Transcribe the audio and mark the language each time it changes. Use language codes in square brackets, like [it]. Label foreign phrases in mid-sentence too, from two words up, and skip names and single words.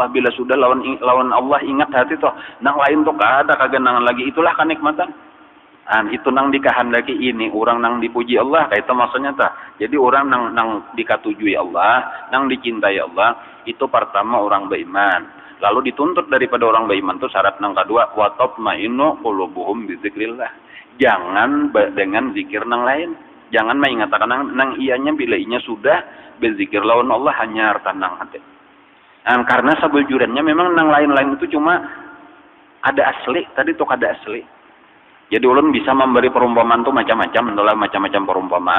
[bjn] Bila sudah lawan Allah ingat hati tuh, nang lain tuh kada kagenangan lagi, itulah kenikmatan. Itu nang dikehendaki ini orang nang dipuji Allah, kayak itu maksudnya Jadi orang nang dikatujui Allah, nang dicintai Allah, itu pertama orang beriman. Lalu dituntut daripada orang beriman tuh syarat nang kedua [ar] وتطمئن قلوبهم بذكر الله. [bjn] Jangan dengan zikir nang lain. Jangan mengatakan nang ianya bila ianya sudah berzikir lawan Allah hanya tenang hati. Karena sabuljurannya memang nang lain-lain itu cuma ada asli, tadi tuh ada asli. Jadi ulun bisa memberi perumpamaan tuh macam-macam, adalah macam-macam perumpamaan.